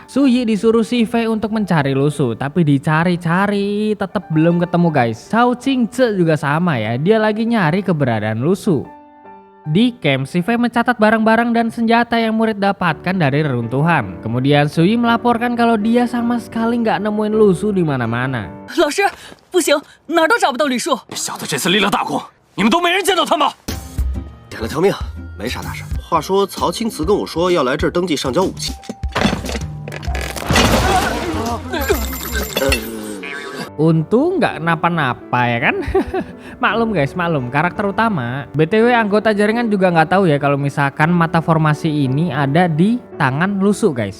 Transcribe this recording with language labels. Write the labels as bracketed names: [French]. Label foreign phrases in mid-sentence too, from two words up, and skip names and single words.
[Indonesian] Su Yi disuruh Si Fei untuk mencari Lu Su, tapi dicari-cari tetap belum ketemu guys. Cao Qingce juga sama ya, dia lagi nyari keberadaan Lu Su. Di camp, Si Fei mencatat barang-barang dan senjata yang murid dapatkan dari reruntuhan. Kemudian Su Yi melaporkan kalau dia sama sekali nggak nemuin Lu Su di mana-mana. [Chinese] 老师，不行，哪儿都找不到李树。小的这次立了大功，你们都没人见到他吗？点了条命，没啥大事。话说曹青瓷跟我说要来这儿登记上交武器。 [Indonesian] Untung nggak kenapa-napa ya kan. Maklum guys, maklum karakter utama. BTW anggota jaringan juga nggak tahu ya kalau misalkan mata formasi ini ada di tangan Lu Su guys.